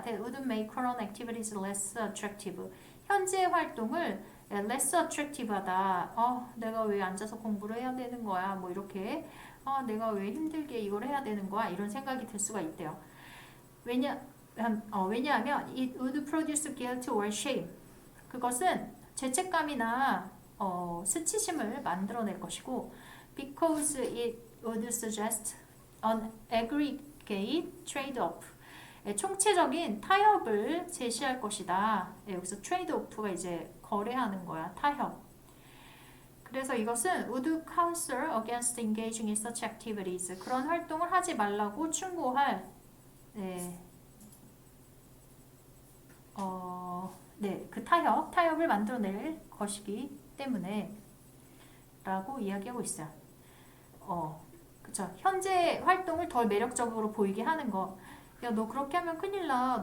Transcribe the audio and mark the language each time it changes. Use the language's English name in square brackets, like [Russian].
[English] That would make current activities less attractive. [Korean] 현재 활동을 [English] less attractive [Korean] 하다. 내가 왜 앉아서 공부를 해야 되는 거야? 뭐 이렇게. 내가 왜 힘들게 이걸 해야 되는 거야? 이런 생각이 들 수가 있대요. 왜냐하면 [English] it would produce guilt or shame. [Korean] 그것은 죄책감이나 수치심을 만들어낼 것이고 [English] because it would suggest an aggregate trade-off. [Korean] 총체적인 타협을 제시할 것이다. 여기서 trade-off가 이제 거래하는 거야. 타협. 그래서 이것은 [English] would counsel against engaging in such activities. [Korean] 그런 활동을 하지 말라고 충고할 그 타협을 만들어낼 것이기 때문에 라고 이야기하고 있어요. 그쵸. 현재 활동을 더 매력적으로 보이게 하는 거. 야, 너 그렇게 하면 큰일 나.